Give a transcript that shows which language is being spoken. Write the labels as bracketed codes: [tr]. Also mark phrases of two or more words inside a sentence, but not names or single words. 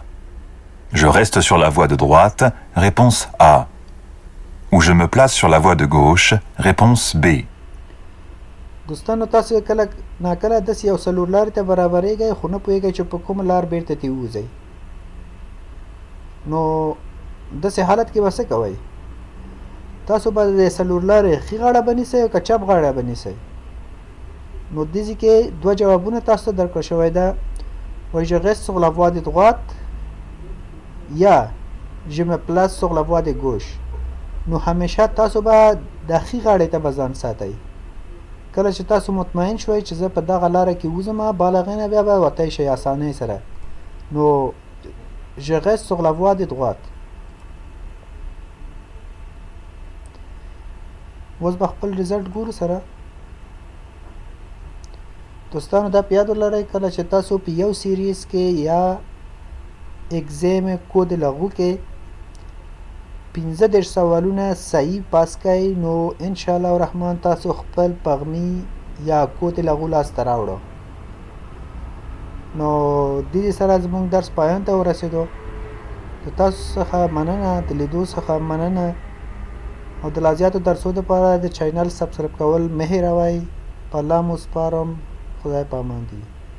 [fr] Je reste sur la voie de droite, réponse A. Ou je me place sur la voie de gauche, réponse B. [ps] دوستانو تاسو کله ناکله داسې یو څلور لارې ته برابرېږئ خو نه پوهېږئ چې په کومه لار بېرته ترې ووځئ نو داسې حالت کې به څه کوئ تاسو به د څلور لارې ښي غاړه به نیسئ او که چپ غاړه به نیسئ نو دې کې دوه جوابونه تاسو ته درکړل شوی ده وایي [fr] je reste sur la voie de droite [ps] یا [fr] je me place sur la voie de gauche [ps] نو همیشه تاسو به د ښي غاړې ته به ځان ساتئ کله چې تاسو مطمئن شوئ چې زه په دغه لاره کې وځم بل هغې نه بیا به وتی شئ اسانۍ سره نو [fr] je reste sur la voie de droite [ps] اوس به خپل رزلټ ګورو سره دوستانو دا په یاد ولرئ کله چې تاسو په یو سیریز کې یا اگزام کود لغو کې 15 سوالونه صحیح پاس کړئ نو [ar] ان شاء الله الرحمن [ps] تاسو خپل پغمی یا کود لغو لاسته راوړو نو دې سره زموږ درس پایان ته ورسېدو د تاسو څخه مننه د لیدو څخه مننه او د لا زیاتو درسو دپاره د چینل سبسکرایب کول مه هېروئ په الله مو سپارم خدای په امان دی